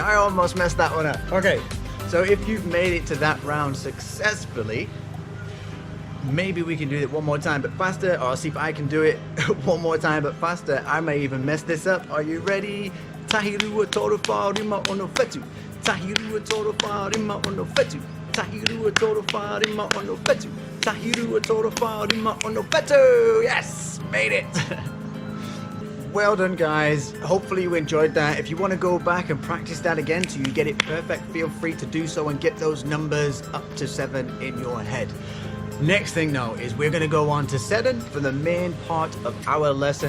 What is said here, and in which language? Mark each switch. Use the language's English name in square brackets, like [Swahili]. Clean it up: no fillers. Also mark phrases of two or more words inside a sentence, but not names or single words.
[English] I almost messed that one up. Okay, so if you've made it to that round successfully, maybe we can do it one more time but faster, or I'll see if I can do it one more time but faster. I may even mess this up. Are you ready? [Māori] Tahi, rua, toru, fa, rima, ono, fetu. Tahi, rua, toru, fa, rima, ono, fetu. Tahi, rua, toru, fa, rima, ono, fetu. Tahi, rua, toru, fa, rima, ono, fetu. [English] Yes, made it. Well done, guys. Hopefully you enjoyed that. If you want to go back and practice that again till you get it perfect, feel free to do so and get those numbers up to 7 in your head. Next thing now is we're going to go on to Seddon for the main part of our lesson.